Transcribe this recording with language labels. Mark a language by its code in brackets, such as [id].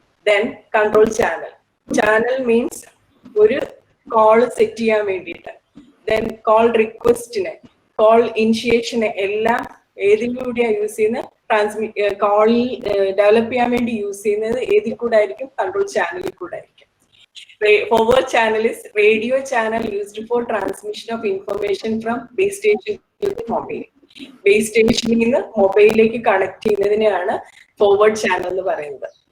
[en] Then control channel. [ml] Channel means ഒരു call set ചെയ്യാൻ വേണ്ടിയിട്ട്. ദെൻ കോൾ റിക്വസ്റ്റിന്, കോൾ ഇനിഷിയേഷന് എല്ലാം ഏതിൻ്റെ കൂടെയാണ് യൂസ് ചെയ്യുന്നത്? കോളിൽ ഡെവലപ്പ് ചെയ്യാൻ വേണ്ടി യൂസ് ചെയ്യുന്നത് ഏതിൽ കൂടെ ആയിരിക്കും? കൺട്രോൾ ചാനലിൽ കൂടെ ആയിരിക്കും. [en] Forward channel is radio channel used for transmission of information from base station to the mobile. [ml] Base station നിന്ന് മൊബൈലിലേക്ക് കണക്ട് ചെയ്യുന്നതിനെയാണ് forward channel എന്ന് പറയുന്നത്.